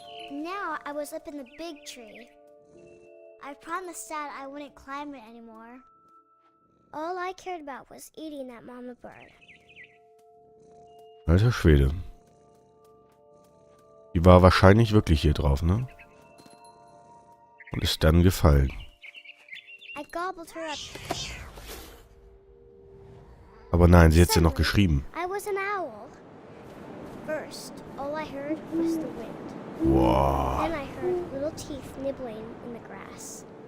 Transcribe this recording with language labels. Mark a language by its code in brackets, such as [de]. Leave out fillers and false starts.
[en] Now I was up in the big tree. I promised Dad I wouldn't climb it anymore. All I cared about was eating that mama bird. [de] Alter Schwede. Die war wahrscheinlich wirklich hier drauf, ne? Und ist dann gefallen. [en] I gobbled her up. [de] Aber nein, sie hat ja noch geschrieben. [en] I was an owl. First, all I heard was the wind. Wow. Then I heard little teeth nibbling in the grass.